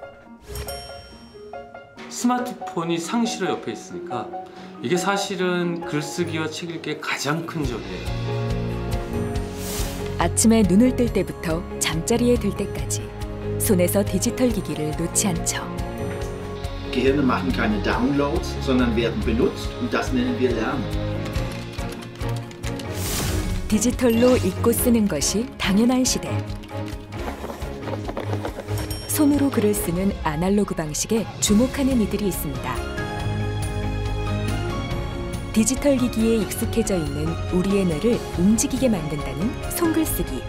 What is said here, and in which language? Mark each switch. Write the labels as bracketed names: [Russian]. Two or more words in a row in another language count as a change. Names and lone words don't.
[Korean] 스마트폰이 상시로 옆에 있으니까 이게 사실은 글쓰기와 책 읽기에 가장 큰 적이에요. 아침에 눈을 뜰 때부터 잠자리에 들 때까지 손에서 디지털 기기를 놓지 않죠. [German] Gehirne machen keine Downloads, sondern werden benutzt und das nennen wir Lernen. [Korean] 디지털로 읽고 쓰는 것이 당연한 시대. 손으로 글을 쓰는 아날로그 방식에 주목하는 이들이 있습니다. 디지털 기기에 익숙해져 있는 우리의 뇌를 움직이게 만든다는 손글쓰기.